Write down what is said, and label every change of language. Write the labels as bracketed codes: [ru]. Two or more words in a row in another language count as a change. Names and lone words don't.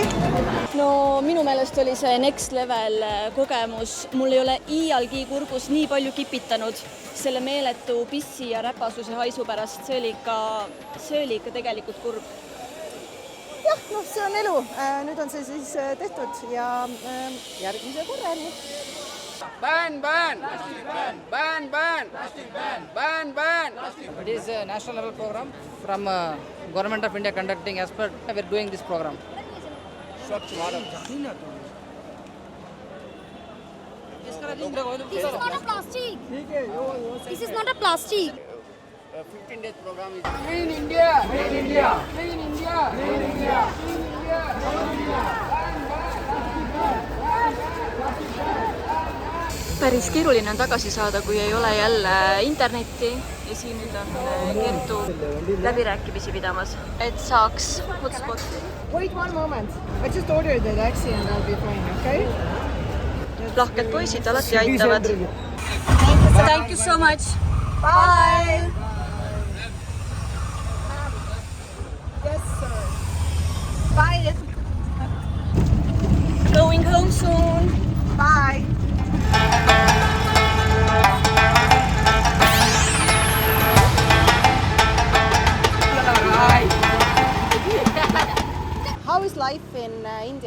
[et] no minu meelest oli see [en] next level [et] kogemus, mul ei ole iialgi kurgus nii palju kipitanud selle meeletu pissi ja räpasuse haisu pärast, see oli ikka tegelikult kurb. jah, noh, see on elu, nüüd on see siis tehtud ja järgmise korrani. [en] Ban! Ban! It is a national level program from Government of India conducting expert. We are doing this program. This is not a plastic. This is not a plastic. 15 days program is Clean India. Clean India. Clean India. Clean India. Clean India. [et] Päris keeruline on tagasi saada, kui ei ole jälle internetti ja siin nüüd on Kertu läbirääkimisi pidamas, et saaks hotspoti. [en] Wait one moment, I just ordered the taxi and I'll be fine, okay? [et] Lahked poisid alati aitavad. [en] Thank you so much. Bye! Yes, sir. Bye! Going home soon. Bye! How is life in India?